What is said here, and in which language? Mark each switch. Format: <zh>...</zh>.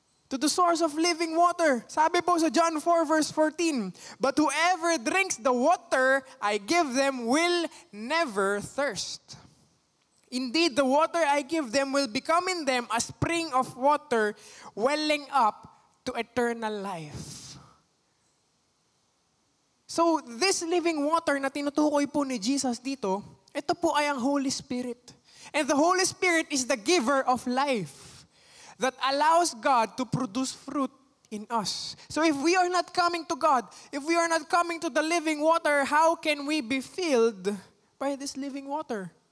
<en>To the source of living water.</en> <tl>Sabi po sa</tl> <en>John 4 verse 14, but whoever drinks the water I give them will never thirst. Indeed, the water I give them will become in them a spring of water welling up to eternal life. So, this living water</en> <tl>na tinutukoy po ni Jesus dito, ito po ay ang Holy Spirit.</tl> <en>And the Holy Spirit is the giver of life that allows God to produce fruit in us. So if we are not coming to God, if we are not coming to the living water, how can we be filled by this living water?</en>